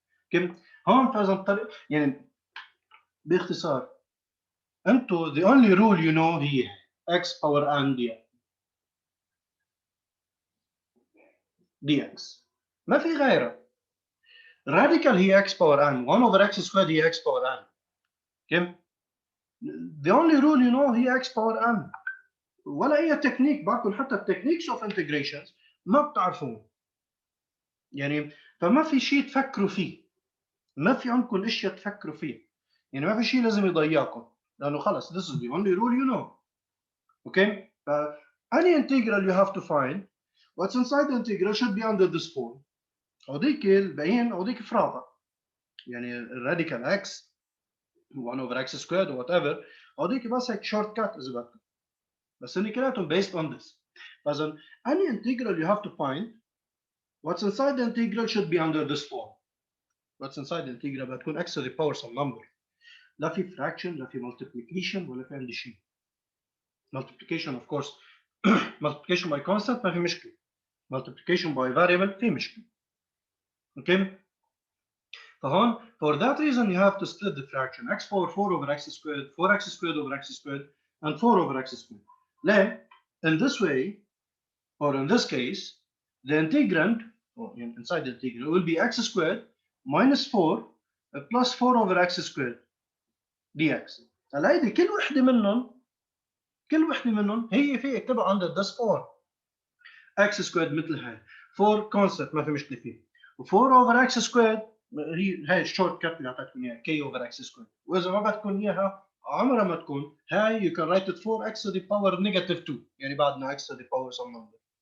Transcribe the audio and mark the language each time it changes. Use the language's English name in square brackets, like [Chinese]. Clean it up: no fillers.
[Arabic] كيف؟ هون فاذا الطريق يعني باختصار انتو [English] the only rule you know [Arabic] هي x power n dx. ما في غيرها. [English] radical هي x power n. 1 over x squared هي x power n. كيف؟ the only rule you know هي x power n. [Arabic] ولا اي تكنيك بعرفكم حتى [English] التكنيكس of integrations [Arabic] ما بتعرفون. يعني فما في شيء تفكروا فيه. ما في عندكم اشياء تفكروا فيه. يعني ما في شيء لازم يضيعكم لانه خلص [English] this is the only rule you know. Okay? Any integral you have to find what's inside the integral should be under this form. [Arabic] هذيك الباقيين هذيك فرادة. يعني الراديكال x 1 over x squared or whatever هذيك بس هيك short cut إذا بدكم. بس هن كلاتهم [English] based on this. فإذا any integral you have to find what's inside the integral should be under this form. What's inside the integral [Arabic] بتكون [English] x to the power some number. [Arabic] لا في fraction لا في multiplication ولا في عندي شيء. [English] Multiplication of course multiplication by constant [Arabic] ما في مشكلة. [English] Multiplication by variable [Arabic] في مشكلة. [English] Okay? فهون for that reason you have to split the fraction x power 4 over x squared 4x squared over x squared and 4 over x squared. ليه؟ In this way or in this case the integrand or inside the integral will be x squared minus 4 plus 4 over x squared dx. [Arabic] هلا هيدي كل وحده منهم هي في اكتبها [English] under this form. [Arabic] x squared مثل هاي 4 constant ما في مشكله فيه و4 over x squared هاي الشورت كات اللي اعطيتكم اياها k over x squared. واذا ما بدكم اياها عمرها ما تكون هاي [English] you can write it 4x to the power negative 2 [Arabic] يعني بعدنا [English] x to the power some number.